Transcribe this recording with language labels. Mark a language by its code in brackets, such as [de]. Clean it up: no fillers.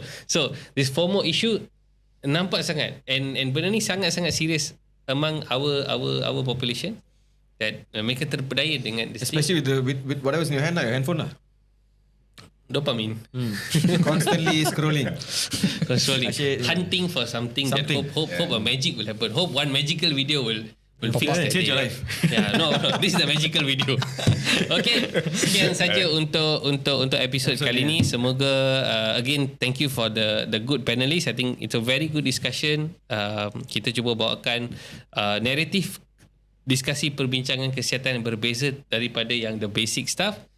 [en] So this FOMO issue [ms] nampak sangat, and benda ni sangat-sangat [en] serious among our population, that [ms] mereka terpedaya dengan this [en] Especially with whatever's in your hand lah, your handphone lah. dopamine. Constantly scrolling. Actually, hunting for something that hope a magic will happen. Hope one magical video will fix that. Change your life. Yeah, no, this is the magical video. [ms] Okay, sekian saja untuk episod kali ni. Semoga [en] again, thank you for the good panelists. I think it's a very good discussion. [ms] Kita cuba bawakan naratif diskusi perbincangan kesihatan yang berbeza daripada yang [en] the basic stuff.